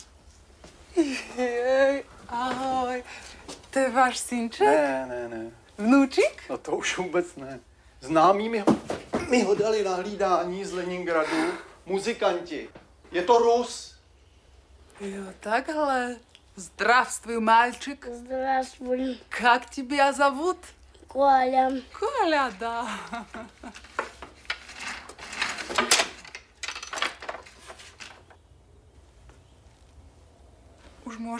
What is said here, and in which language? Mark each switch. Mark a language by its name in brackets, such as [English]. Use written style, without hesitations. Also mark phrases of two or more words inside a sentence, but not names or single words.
[Slovak] Jej, ahoj. To je váš synček? Ne. Vnúčik? No to už vůbec ne. [Czech] Známí mi ho dali na hlídání z Leningradu. [Slovak] Muzikanti. Je to Rus. [Czech] Jo, takhle. [Russian] Здравствуй, мальчик. Здравствуй, Как тебя зовут? Коля. Коля, да. [Slovak] Už môžem hrať?